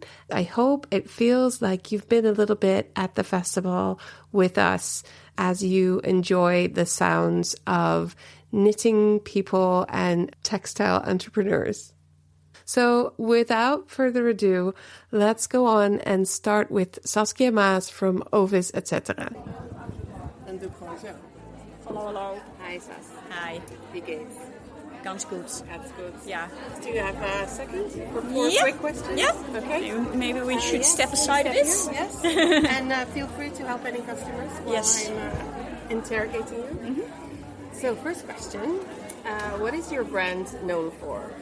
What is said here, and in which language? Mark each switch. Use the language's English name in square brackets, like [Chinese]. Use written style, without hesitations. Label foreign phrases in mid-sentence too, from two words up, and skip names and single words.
[English] I hope it feels like you've been a little bit at the festival with us as you enjoy the sounds of knitting people and textile entrepreneurs. So without further ado, let's go on and start with Saskia Maas from Ovis, etc. [Dutch] Dan doe ik gewoon zo. Hallo. [English] Hi Sas. Hi. [German] Wie geht's? Ganz gut. [English] That's good. Yeah. Do you have a second for four Yeah. quick questions? Yeah. Okay. Maybe we should Yes. step aside a bit. Yes. And feel free to help any customers while Yes. I'm interrogating you. So first question, what is your brand known for?